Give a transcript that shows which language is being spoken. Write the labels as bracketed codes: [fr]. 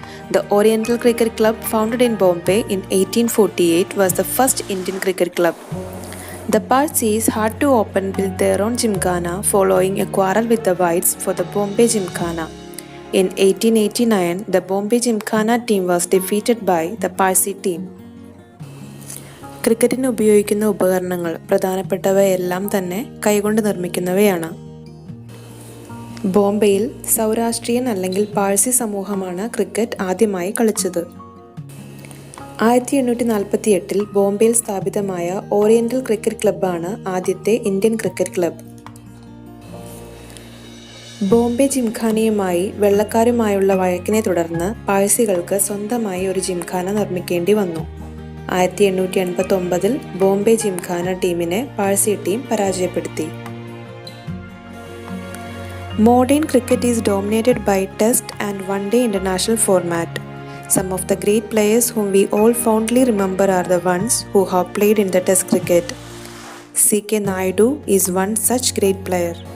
[en] The Oriental Cricket Club, founded in Bombay in 1848, was the first Indian cricket club. The Parsis had to open build their own gymkhana following a quarrel with the whites for the Bombay Gymkhana. In 1889, the Bombay Gymkhana team was defeated by the Parsi team. [ml] ക്രിക്കറ്റിന് ഉപയോഗിക്കുന്ന ഉപകരണങ്ങൾ പ്രധാനപ്പെട്ടവയെല്ലാം തന്നെ കൈകൊണ്ട് നിർമ്മിക്കുന്നവയാണ്. ബോംബെയിൽ സൗരാഷ്ട്രീയൻ അല്ലെങ്കിൽ പാഴ്സി സമൂഹമാണ് cricket ആദ്യമായി കളിച്ചത്. 1848-ൽ ബോംബെയിൽ സ്ഥാപിതമായ ഓറിയന്റൽ ക്രിക്കറ്റ് ക്ലബ്ബാണ് ആദ്യത്തെ ഇന്ത്യൻ ക്രിക്കറ്റ് ക്ലബ്ബ്. ബോംബെ ജിംഖാനയുമായി വെള്ളക്കാരുമായുള്ള വഴക്കിനെ തുടർന്ന് പാഴ്സികൾക്ക് സ്വന്തമായി ഒരു ജിംഖാന നിർമ്മിക്കേണ്ടി വന്നു. 1889-ൽ ബോംബെ ജിംഖാന ടീമിനെ പാഴ്സി ടീം പരാജയപ്പെടുത്തി. [en] Modern cricket is dominated by Test and One-Day international format. Some of the great players whom we all fondly remember are the ones who have played in the Test cricket. C.K. Naidu is one such great player.